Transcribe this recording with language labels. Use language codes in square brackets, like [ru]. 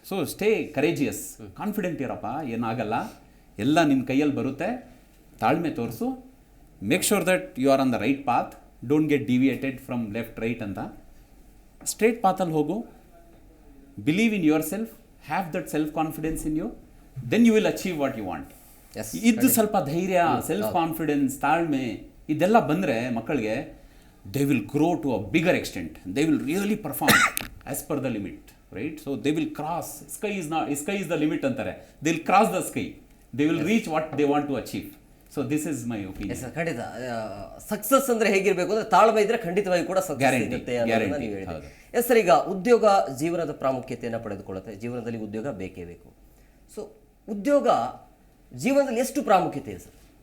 [en] so stay courageous, confident [kn] ಇರಪ್ಪ, ಏನಾಗಲ್ಲ, ಎಲ್ಲ ನಿನ್ನ ಕೈಯಲ್ಲಿ ಬರುತ್ತೆ, ತಾಳ್ಮೆ ತೋರಿಸು, [en] make sure that you are on the right path, don't get deviated from left right [kn] ಅಂತ. [en] straight [kn] ಪಾತಲ್ಲಿ ಹೋಗು, [en] Believe in yourself, have that self confidence in you, then you will achieve what you want. [kn] ಇದು ಸ್ವಲ್ಪ ಧೈರ್ಯ, self confidence, ತಾಳ್ಮೆ ಇದೆಲ್ಲ ಬಂದರೆ ಮಕ್ಕಳಿಗೆ [en] they will grow to a bigger extent. They will really perform as per the limit, right? So they will cross, sky is the limit anತಾರೆ. They will cross the sky. They will reach what they want to achieve. So this is my opinion. [kn] Yes, ಖಂಡಿತ. Success ಅಂದ್ರೆ ಹೇಗಿರಬೇಕು ಅಂದ್ರೆ ತಾಳ್ಮೆ ಇದ್ರೆ ಖಂಡಿತವಾಗಿ ಕೂಡ success ಸಿಗುತ್ತೆ ಅಂತ ನೀವು ಹೇಳಿದ್ರಿ. ಎಸ್ ಸರ್, ಈಗ ಉದ್ಯೋಗ ಜೀವನದ ಪ್ರಾಮುಖ್ಯತೆಯನ್ನು ಪಡೆದುಕೊಳ್ಳುತ್ತೆ. ಜೀವನದಲ್ಲಿ ಉದ್ಯೋಗ ಬೇಕೇ ಬೇಕು. ಸೊ ಉದ್ಯೋಗ ಜೀವನದಲ್ಲಿ ಎಷ್ಟು ಪ್ರಾಮುಖ್ಯತೆ ಇದೆ ಸರ್?